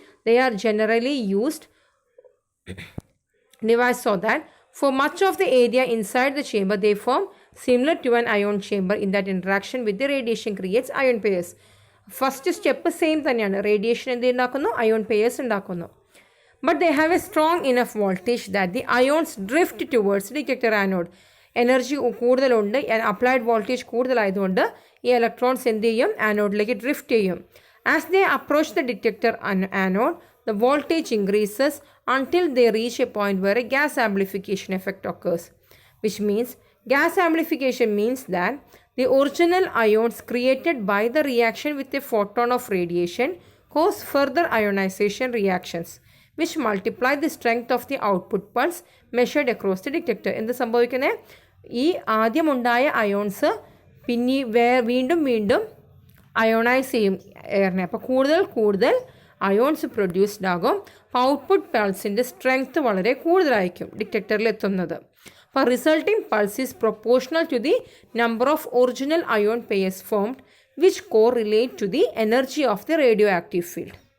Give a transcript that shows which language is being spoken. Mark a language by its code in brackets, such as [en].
[en] They are generally used device so that for much of the area inside the chamber they form similar to an ion chamber in that interaction with the radiation creates ion pairs. First step same [ml] തന്നെയാണ്. Radiation എന്ത് ഉണ്ടാക്കുന്നു? Ion pairs ഉണ്ടാക്കുന്നു. [en] But they have a strong enough voltage that the ions drift towards detector anode. [ml] Energy കൂടുതലുണ്ട്, applied voltage കൂടുതലായതുകൊണ്ട് ഈ electrons എന്ത് ചെയ്യും? ആനോഡിലേക്ക് drift ചെയ്യും. [en] As they approach the detector anode the voltage increases until they reach a point where a gas amplification effect occurs, which means gas amplification means that the original ions created by the reaction with a photon of radiation cause further ionization reactions, which multiply the strength of the output pulse measured across the detector. [ml] എന്ത് സംഭവിക്കുന്നത്? ഈ ആദ്യമുണ്ടായ ions വീണ്ടും ionise ചെയ്യും എയറിനെ. അപ്പോൾ കൂടുതൽ ions produced ആകും. അപ്പോൾ output പൾസിൻ്റെ strength വളരെ കൂടുതലായിരിക്കും ഡിറ്റക്ടറിൽ എത്തുന്നത്. [en] അപ്പോൾ resulting pulse is proportional to the number of original ion pairs formed which correlate to the energy of the radioactive field.